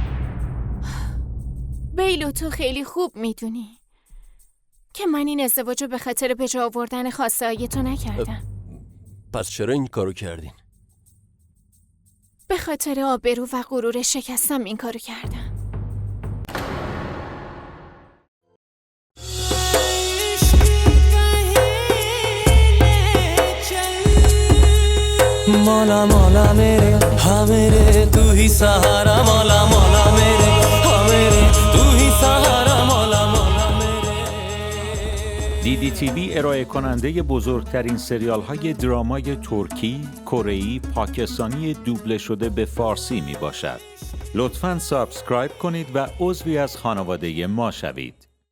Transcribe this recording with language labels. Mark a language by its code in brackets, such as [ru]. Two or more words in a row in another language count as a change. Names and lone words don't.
[fa] بیلو تو خیلی خوب میدونی که من این ازدواج رو به خاطر به جا آوردن خواسته های تو نکردم. پس چرا این کارو کردین؟ به خاطر آبرو و غرور شکستم این کارو کردم. [hi] मौला मौला मेरे हाँ मेरे तू ही सहारा मौला मौला मेरे हाँ मेरे तू ही सहारा मौला मौला मेरे. [fa] DDTV ارائه کننده بزرگترین سریال های درامای ترکی، کره‌ای، پاکستانی دوبله شده به فارسی می باشد. لطفاً سابسکرایب کنید و عضوی از خانواده ما شوید.